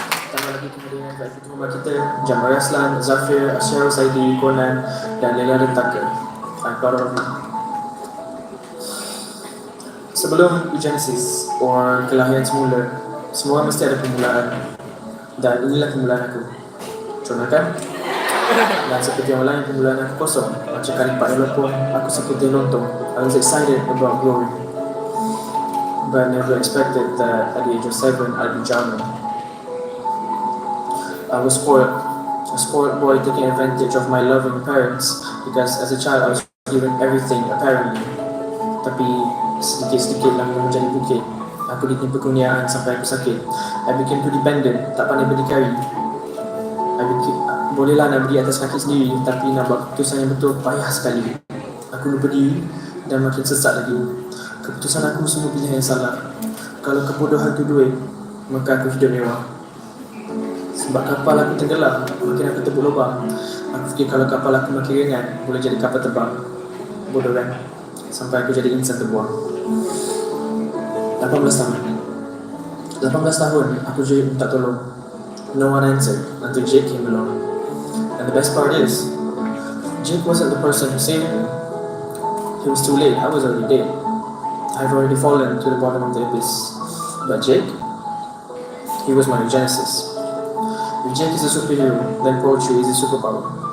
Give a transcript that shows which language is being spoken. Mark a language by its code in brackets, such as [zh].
[ms] Tambah lagi kemudian kat fitur rumah kita, Jamal Raslan, Zafir, Asyarul Saidi, Conan dan Lela Rentaka. [en] I'm proud of you. [ms] Sebelum Genesis, or kelahiran semula, semua mesti ada permulaan. Dan inilah permulaan aku. Contohkan? Dan seperti yang lain, permulaan aku kosong. Macam kali Pak Elopon, aku seperti lontong. [en] I was excited about glory, but never expected that at the age of 7 I'd be drowning. I was spoiled, a spoiled boy taking advantage of my loving parents, because as a child I was given everything apparently. [ms] Tapi sedikit-sedikit lama menjadi bukit. Aku ditimpa kurniaan sampai aku sakit. [en] I became too dependent, [ms] tak pandai berdikari. Bolehlah nak berdiri atas kaki sendiri, tapi nak buat keputusan yang betul payah sekali. Aku lupa diri dan makin sesat lagi. Keputusan aku semua pilihan yang salah. Kalau kebodohan tu duit, maka aku hidup mewah. Sebab kapal aku tenggelam, makin aku tebuk lubang. Aku fikir kalau kapal aku makin ringan, boleh jadi kapal terbang. Bodoh kan? Sampai aku jadi insan terbuang. 18 tahun. 18 tahun aku jerit minta tolong. [en] No one answered until Jake came along. And the best part is, Jake wasn't the person who saved me. He was too late, I was already dead. I've already fallen to the bottom of the abyss. But Jake, he was my Genesis. If Jake is a superhero, then poetry is a superpower.